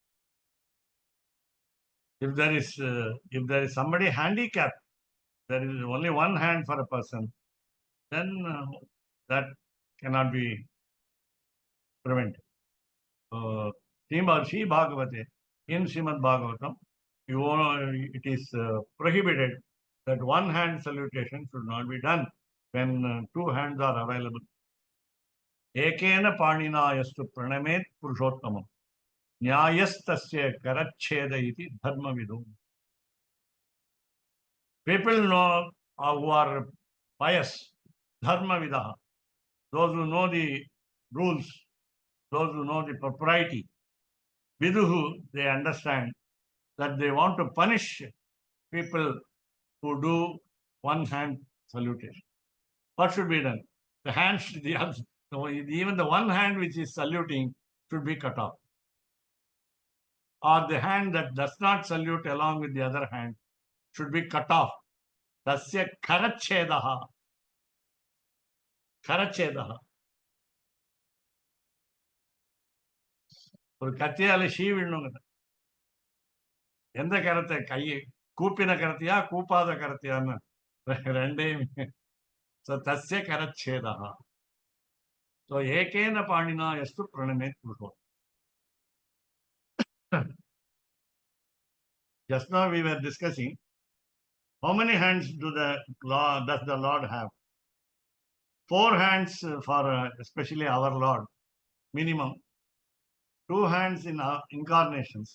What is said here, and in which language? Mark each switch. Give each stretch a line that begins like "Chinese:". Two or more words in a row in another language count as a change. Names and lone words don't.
English: If there is somebody handicapped, there is only one hand for a person, then that cannot be prevented. Sri Bhagavate, in Srimad Bhagavatam, it is prohibited that one hand salutation should not be done when 2 hands are available.
Sanskrit: एकेन पाणिना यस्तु प्रणमेत् पुरुषोत्तमम्. न्यायस्तस्य करच्छेद इति धर्म विदुम्.
English: People know who are pious,
Sanskrit: धर्म विदः.
English: Those who know the rules, those who know the propriety, viduhu, they understand that they want to punish people who do one hand salutation. What should be done? The hand, even the one hand which is saluting should be cut off. Or the hand that does not salute along with the other hand should be cut off.
Sanskrit: तस्य करच्छेदः। करच्छेदः.
Tamil: ஒரு கத்தியால சீவிடணுங்க. எந்த கரத்தை கையை கூப்பின கரத்தையா கூப்பாத கரத்தையான்னு ரெண்டையும்.
Sanskrit: So तस्य करच्छेदः. So एकेन पाणिना यस्तु प्रणमेत् पुरुषोत्तमम्.
English: Just now we were discussing how many hands does the Lord have? 4 hands for especially our Lord, minimum. 2 hands in incarnations.